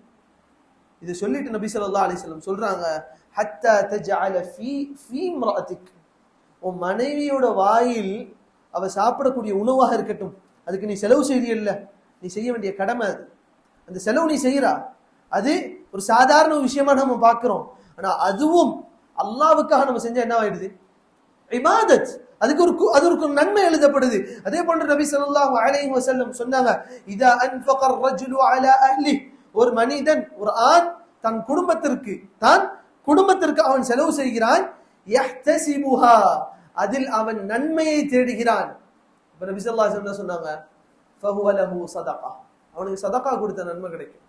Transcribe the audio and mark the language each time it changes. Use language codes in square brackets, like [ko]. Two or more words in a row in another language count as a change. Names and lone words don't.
[ta] இது சொல்லிட்டு நபி [ar] صلى الله عليه وسلم [ta] சொல்றாங்க, [ar] حتى تجعل في امرأتك, [ta] உன் மனைவியோட வாயில் அவ சாப்பிடக்கூடிய உணவாக இருக்கட்டும், அதுக்கு நீ செலவு செய்யல, நீ செய்ய வேண்டிய கடமை அது. அந்த செலவு நீ செய்யறா, அது ஒரு சாதாரண விஷயமா நம்ம பார்க்கிறோம். ஆனா அதுவும் அல்லாஹ்வுக்காக நம்ம செஞ்சா என்ன ஆயிடுது? இபாதத். அதுக்கு ஒரு நன்மை எழுதப்படுது. அதே போன்று நபி [ar] صلى الله عليه وسلم [ta] சொன்னாங்க, [ar] إذا أنفق الرجل على اهله, [ta] ஒரு மனிதன், ஒரு ஆண் தன் குடும்பத்திற்கு அவன் செலவு செய்கிறான், யஹ்தஸிபுஹா, அதில் அவன் நன்மையை தேடுகிறான். இப்ப நபி [ar] صلى الله عليه وسلم [ta] சொன்னாங்க, [ar] فهو له صدقة, [ta] அவனுக்கு சதகா கொடுத்த நன்மை கிடைக்கும்.